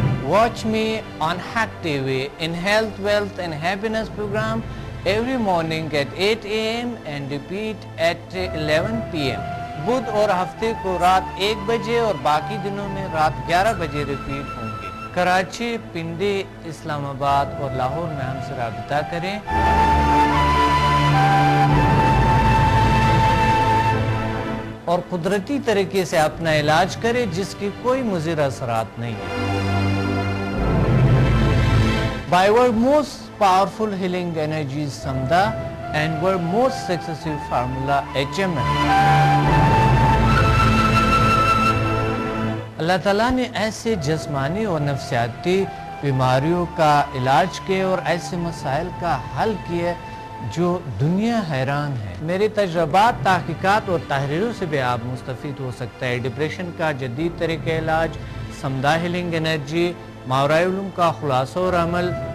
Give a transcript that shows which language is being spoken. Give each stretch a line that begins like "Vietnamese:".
English: Watch me on Hack TV in Health, Wealth and Happiness program every morning at 8 a.m. and repeat at 11 p.m.
Urdu: بدھ اور ہفتے کو رات 1 بجے اور باقی دنوں میں رات 11 بجے ریپیٹ ہوں گے. کراچی, پنڈی, اسلام آباد اور لاہور میں ہم سے رابطہ کریں. اور قدرتی طریقے سے اپنا علاج کریں جس کی کوئی مضر اثرات نہیں ہے.
English: By our most powerful healing energies Samda and our most successful formula HMN.
Urdu: اللہ تعالیٰ نے ایسے جسمانی اور نفسیاتی بیماریوں کا علاج کیے اور ایسے مسائل کا حل کیے جو دنیا حیران ہے. میرے تجربات, تحقیقات اور تحریروں سے بھی آپ مستفید ہو سکتا ہے. ڈپریشن کا جدید طریقہ علاج, سمدہ ہیلنگ انرجی, ماورائے علوم کا خلاصہ اور عمل,